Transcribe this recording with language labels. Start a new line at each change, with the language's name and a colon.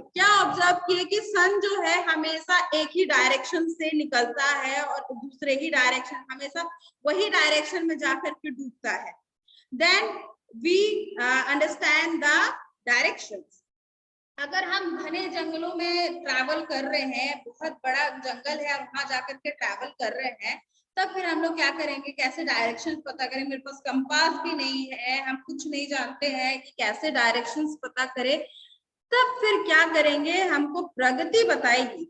Hindi: क्या ऑब्जर्व किए कि सन जो है हमेशा एक ही डायरेक्शन से निकलता है और दूसरे ही डायरेक्शन, हमेशा वही डायरेक्शन में जाकर के डूबता है।
English: Then we understand the directions.
Hindi: अगर हम घने जंगलों में ट्रैवल कर रहे हैं, बहुत बड़ा जंगल है और वहां जाकर के ट्रैवल कर रहे हैं, तब फिर हम लोग क्या करेंगे, कैसे डायरेक्शंस पता करें। मेरे पास कंपास भी नहीं है, हम कुछ नहीं जानते हैं कि कैसे डायरेक्शंस पता करें, तब फिर क्या करेंगे, हमको प्रगति बताएगी।